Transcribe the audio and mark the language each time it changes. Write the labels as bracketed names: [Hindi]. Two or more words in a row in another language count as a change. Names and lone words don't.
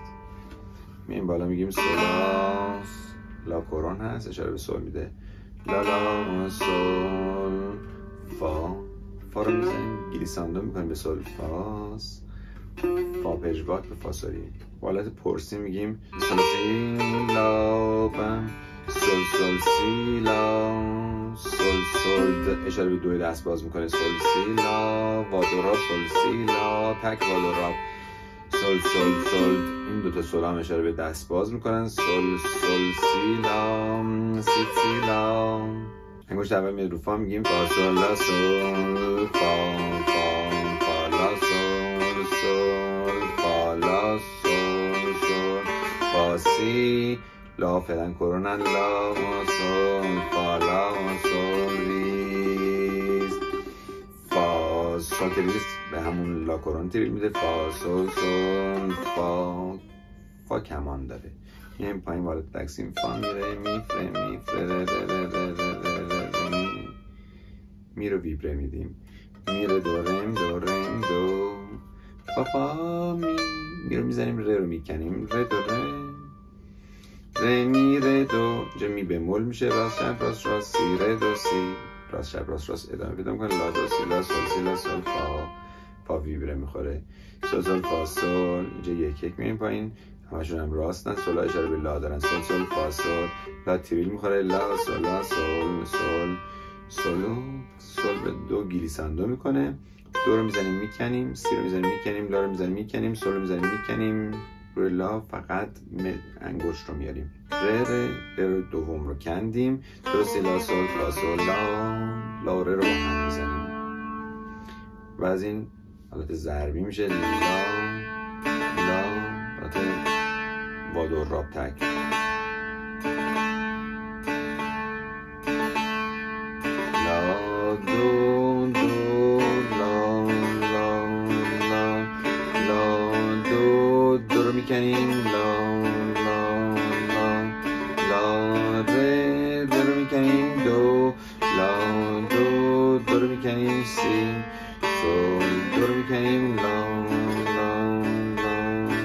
[Persian] مییم بالا میگیم سولاس. لا کورون هست اشاره به سول میده لا لا سول فا. فا رو میزنیم گلیساندو میکنیم به سول فاس. فا پژواک به فا سوری. با حالت پرسی میگیم سول سی لا بم سل سل سی لا، سل سل اشاره به دوی دست باز میکنه، سل سی لا، وا دو را، سل سی لا، تک وا دو را، سل سل سل. این دوتا سل هم اشاره به دست باز میکنن، سل سل سی لا، سی سی لا. انگشت اول میاد رو فا، میگیم فا سل لا سل، فا فا فا لا سل سل، فا لا سل سل، فا سی لا فعلا کرونن، لا سل فا لا سل ریز، فا سل که ریز به همون لا کرون تیریل میده، فا سل سل، فا کمان داره. این پایین بالا تقسیم فا میره، می فره می فره ره ره ره ره ره ره، می رو ویبره میدیم، می رو دو رم دو رم دو، فا فا می رو میزنیم، ره رو میکنیم، ره دو رم، ره می ره دو، اینجا می بمول میشه، راست چپ راست راست، سی ره دو سی، راست چپ راست راست ادامه پیدا میکنه، لا دو سی لا سل سی لا سل، فا ویبره میخوره، سل سل فا سل. اینجا یک یک میریم پایین، همشون هم راستن، سل اشاره به لا دارن، سل سل فا سل، لا تریل میخوره، لا سل لا سل سل، سل به دو گلیساندو میکنه، دو رو میزنیم میکنیم، سی رو میزنیم میکنیم، لا رو میزنیم میکنیم، سل رو میزنیم میکنیم، روی لا فقط انگشت رو میاریم، ره رو دوم رو کندیم، دو سی لا سل فا سل لا ره رو با هم میزنیم و از این حالت ضربی میشه، لا حالت وا دو راب تک، لا دو دو لا لا لا لا دو، دو رو میکنیم، لا لا لا لا ره رو میکنیم، دو لا دو، دو رو میکنیم، سی سل، دو رو میکنیم، لا لا لا